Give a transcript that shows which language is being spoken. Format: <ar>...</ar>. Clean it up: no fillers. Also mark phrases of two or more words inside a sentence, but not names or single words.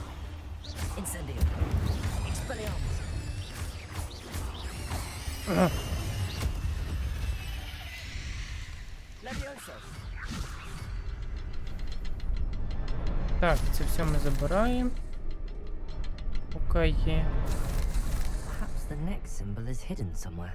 <uk>Incendio. Expelliarmus. Levioso. Так, це все ми забираємо. Поки є.</uk> <en>Perhaps the next symbol is hidden somewhere.</en>